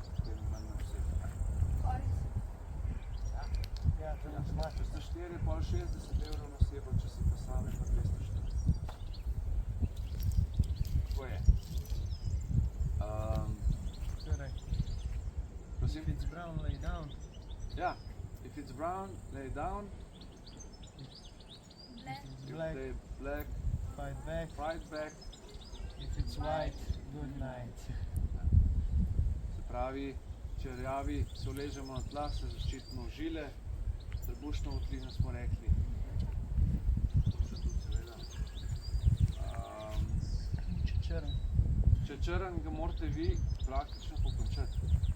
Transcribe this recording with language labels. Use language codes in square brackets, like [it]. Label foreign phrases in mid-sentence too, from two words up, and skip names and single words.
[sl] Potem manj na osebe. Če ste 4, pol 60 evrov na osebo, če si pa sami pa 240. Tako je. Prosim? [en] If it's brown, lay down. Ja, if it's brown, lay down. Black, If black, fight back. fight back. If it's white, good night. [sl] Se pravi, če rjavi se uležemo na tla, se zaščitimo v žile, trebušno votlino smo rekli. To še tudi seveda. Črn. Če je črn, ga morate vi praktično pokončati.